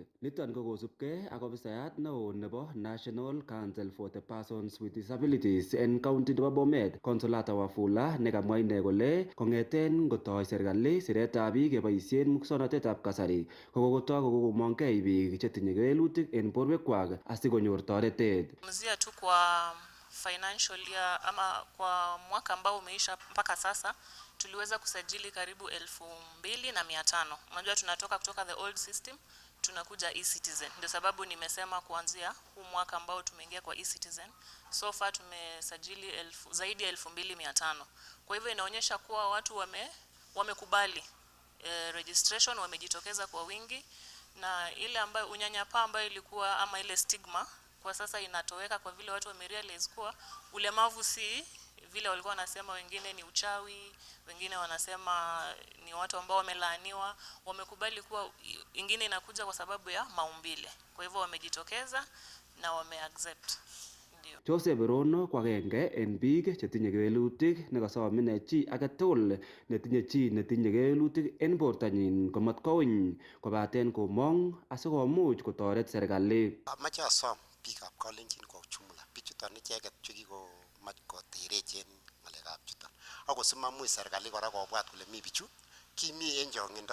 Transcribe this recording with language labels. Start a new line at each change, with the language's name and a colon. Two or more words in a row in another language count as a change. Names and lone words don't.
Kalenjin: Niton ko kosubkei ak ofisayat neo nebo National Council for the Persons with Disabilities en county nebo Bomet, Consolata Wafula, nekamwa ine kole kong'eten ngotoi serikali siretab biik keboisien muswoknotetab kasari kokotoi kokomongei biik chetinye kewelutik en borwekwak asikonyor toretet.
Swahili: Mzia tu kwa
English: financial year
Swahili: ama kwa mwaka ambao umeisha mpaka sasa tuliweza kusajili karibu 2,500. Unajua tunatoka kutoka
English: the old system
Swahili: tunakuja e-citizen. Ndio sababu nimesema kuanzia huu mwaka ambao tumeingia kwa e-citizen
English: so far
Swahili: tumesajili zaidi ya 2,500. Kwa hivyo inaonyesha kuwa watu wamekubali registration, wamejitokeza kwa wingi, na ile ambayo unyanyapaa ambayo ilikuwa ama ile stigma kwa sasa inatoweka kwa vile watu wamerealize kuwa ulemavu si vile walikuwa wanasema, wengine ni uchawi, wengine wanasema ni watu ambao wamelaaniwa. Wamekubali kuwa ingine inakuja kwa sababu ya maumbile. Kwa hivyo wamejitokeza na wameaccept. Ndio.
Kalenjin: Joseph Rono ko agenge en biik chetinye kewelutik nekasom ine chi agetugul netinye kewelutik en bortanyin komatkouny kobaten komong asikomuch kotoret serikali. Amache asom biikab Kalenjin
Swahili: kwa ujumla,
Kalenjin: bichuton icheket chekikomach koterechen ng'alekab chuton, ako simamuch serikali kora kobwat kole mi bichu kimi en chong'indo.